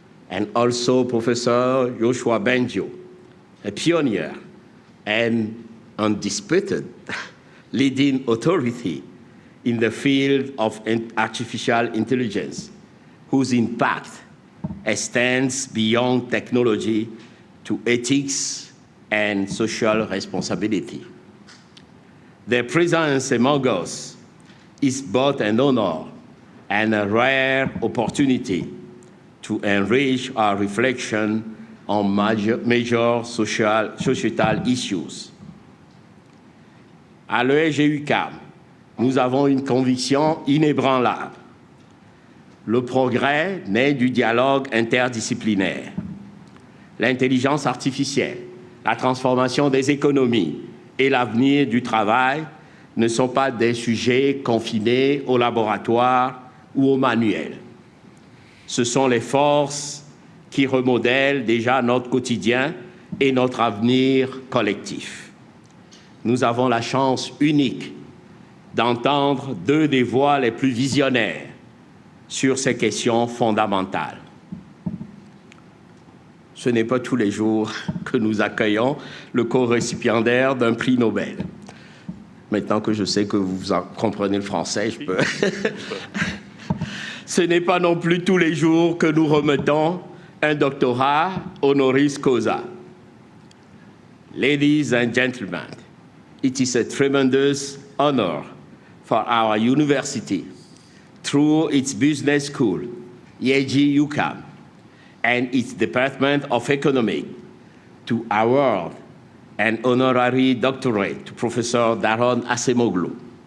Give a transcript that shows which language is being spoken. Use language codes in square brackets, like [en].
[en] And also Professor Yoshua Bengio, a pioneer and undisputed leading authority in the field of artificial intelligence, whose impact extends beyond technology to ethics and social responsibility. Their presence among us is both an honor and a rare opportunity to enrich our reflection on major societal issues. [fr] À l'UQAM, nous avons une conviction inébranlable. Le progrès naît du dialogue interdisciplinaire. L'intelligence artificielle, la transformation des économies et l'avenir du travail ne sont pas des sujets confinés au laboratoire ou au manuel. Ce sont les forces qui remodèlent déjà notre quotidien et notre avenir collectif. Nous avons la chance unique d'entendre deux des voix les plus visionnaires sur ces questions fondamentales. Ce n'est pas tous les jours que nous accueillons le co-récipiendaire d'un prix Nobel. Maintenant que je sais que vous comprenez le français, je peux... Ce n'est pas non plus tous les jours que nous remettons un doctorat honoris causa. [en] Ladies and gentlemen, it is a tremendous honor for our university, through its business school, UQAM, and its Department of Economics, to award an honorary doctorate to Professor Daron Acemoglu.